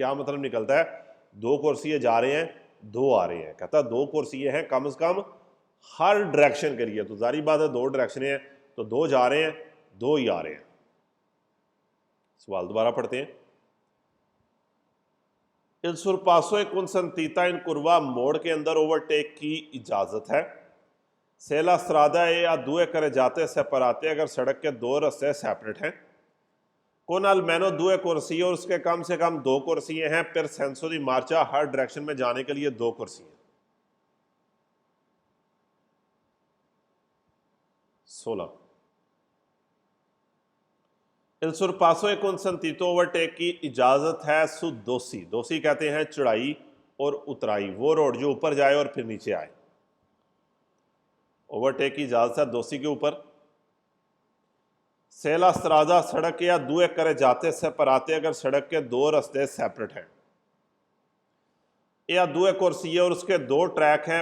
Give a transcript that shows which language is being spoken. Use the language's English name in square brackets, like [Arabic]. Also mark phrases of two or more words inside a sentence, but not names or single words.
[Hindi] क्या मतलब निकलता है, दो कुर्सिये जा रहे हैं, दो आ रहे हैं, कहता दो कुर्सिये हैं कम से कम हर डायरेक्शन के लिए। तो जारी बात है दो डायरेक्शन हैं तो दो जा रहे हैं, दो ही आ रहे हैं। [Italian] सवाल दोबारा पढ़ते हैं। इल sorpasso è consentita in curva, [Hindi] मोड़ के अंदर ओवरटेक की इजाजत है। [Italian] se la strada ha due carreggiate separate, [Hindi] अगर सड़क के दो रास्ते सेपरेट हैं। [Italian] con almeno due corsie [Hindi] और उसके कम से कम दो कुर्सियां हैं। फिर [Italian] senso di marcia [Hindi] हर डायरेक्शन में जाने के लिए दो कुर्सियां। [Italian] 16, इल sorpasso è consentito, [Hindi] ओवरटेक की इजाजत है [Italian] su dossi, [Hindi] दोसी कहते हैं चढ़ाई और उतराई, वो रोड जो ऊपर जाए और फिर नीचे आए। ओवरटेक की इजाजत है दोसी के ऊपर। [Italian] se la strada [Hindi] सड़क [Italian] ha due carreggiate separate, [Hindi] अगर सड़क के दो रास्ते सेपरेट हैं [Italian] ha due corsie [Hindi] और उसके दो ट्रैक हैं।